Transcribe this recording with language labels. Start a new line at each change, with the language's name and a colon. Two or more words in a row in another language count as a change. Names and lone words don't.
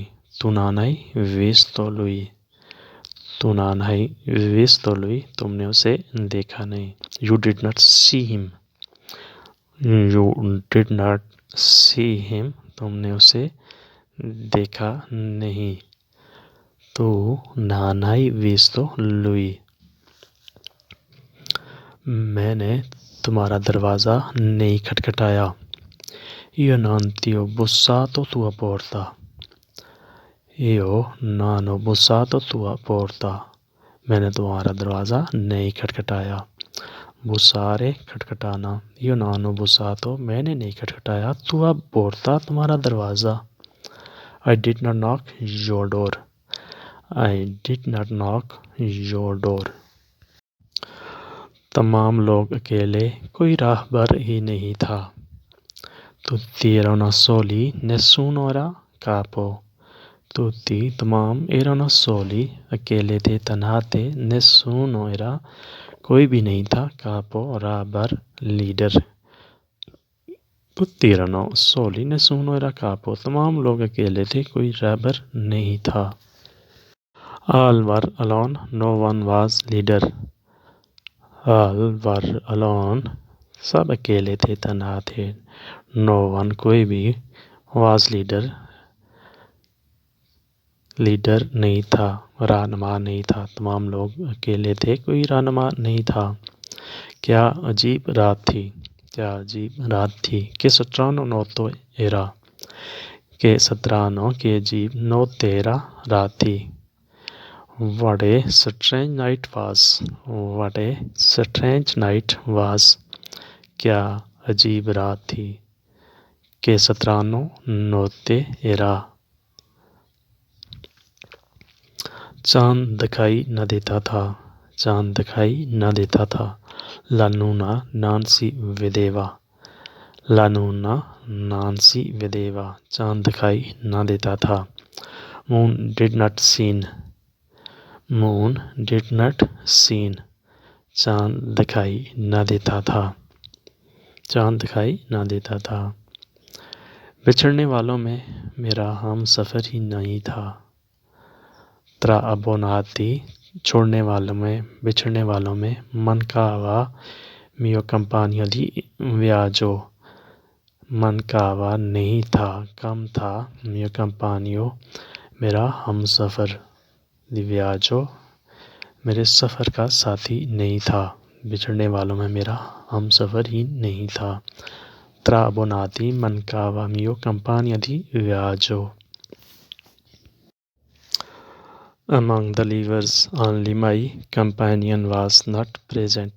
Italian: Tu non hai visto lui, tu non hai visto lui,
Hindi: तुमने उसे देखा नहीं।
English: You did not see him, you did not see him,
Hindi: तुमने उसे देखा नहीं।
Italian: Tu non hai visto lui.
Hindi: मैंने तुम्हारा दरवाज़ा नहीं खटखटाया।
Italian: Io non ti ho bussato tua porta. Io non ho bussato tua porta.
Hindi: मैंने तुम्हारा दरवाज़ा नहीं खटखटाया।
Italian: बुसारे खटखटाना। Io non ho bussato
Hindi: मैंने नहीं खटखटाया
Italian: tua porta
Hindi: तुम्हारा दरवाज़ा।
English: I did not knock your door. I did not knock your door.
Hindi: तमाम लोग अकेले, कोई राहबर ही नहीं था।
Italian: Tutti erano soli, nessuno era capo. Tutti तमाम erano soli,
Hindi: अकेले थे, तन्हा थे,
Italian: nessuno era
Hindi: कोई भी नहीं था, capo राहबर लीडर।
Italian: Tutti erano soli, nessuno era capo,
Hindi: तमाम लोग अकेले थे, कोई राहबर नहीं था।
English: All were alone, no one was leader. All were alone,
Hindi: सब अकेले थे, तन्हा थे।
English: No one
Hindi: कोई भी was लीडर नहीं था, रहनुमा नहीं था। तमाम लोग अकेले थे, कोई रहनुमा नहीं था। क्या अजीब रात थी, क्या अजीब रात थी।
Italian: के strano notte era, के strano के अजीब notte era
Hindi: रात थी।
English: What a strange night was, what a strange night was,
Hindi: क्या अजीब रात थी।
Italian: के strano notte era,
Hindi: चांद दिखाई न देता था, चांद दिखाई न देता था।
Italian: La luna non si vedeva, la luna non si vedeva,
Hindi: चांद दिखाई न देता था।
English: Moon did not seen, moon did not seen,
Hindi: चांद दिखाई न देता था, चांद दिखाई न देता था। बिछड़ने वालों में मेरा हम सफ़र ही नहीं था।
Italian: Tra abbonati
Hindi: छोड़ने वालों में, बिछड़ने वालों में।
Italian: Mancava mio compagno di viaggio, mancava
Hindi: नहीं था, कम था।
Italian: Mio compagno
Hindi: मेरा हम सफ़र,
Italian: di viaggio
Hindi: मेरे सफ़र का साथी नहीं था। बिछड़ने वालों में मेरा हम सफ़र ही नहीं था।
Italian: Tra abbonati mancava mio compagno di viaggio.
English: Among the leavers only my companion was not present.